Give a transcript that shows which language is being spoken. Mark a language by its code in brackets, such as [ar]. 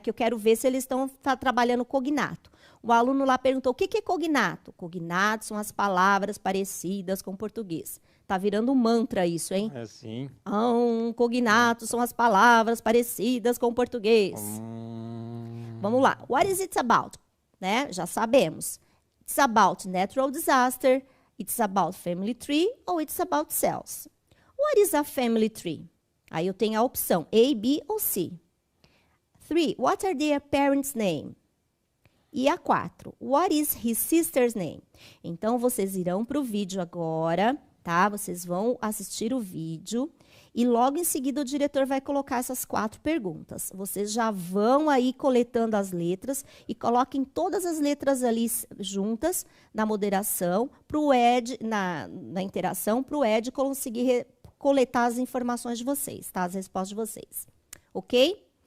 [pt] Que eu quero ver se eles estão trabalhando cognato. O aluno lá perguntou, o que é cognato? Cognato são as palavras parecidas com português. Tá virando um mantra isso, hein? É sim. Cognato são as palavras parecidas com português. Vamos lá. [en] What is it about? [pt] Né? Já sabemos. [en] It's about natural disaster, it's about family tree ou it's about cells. What is a family tree? [pt] Aí eu tenho a opção A, B ou C. 3. [en] What are their parents' name? [pt] E a 4. [en] What is his sister's name? [pt] Então, vocês irão para o vídeo agora, tá? Vocês vão assistir o vídeo e logo em seguida o diretor vai colocar essas 4 perguntas. Vocês já vão aí coletando as letras e coloquem todas as letras ali juntas na moderação, para o Ed, na interação, para o Ed conseguir coletar as informações de vocês, tá? As respostas de vocês. Ok?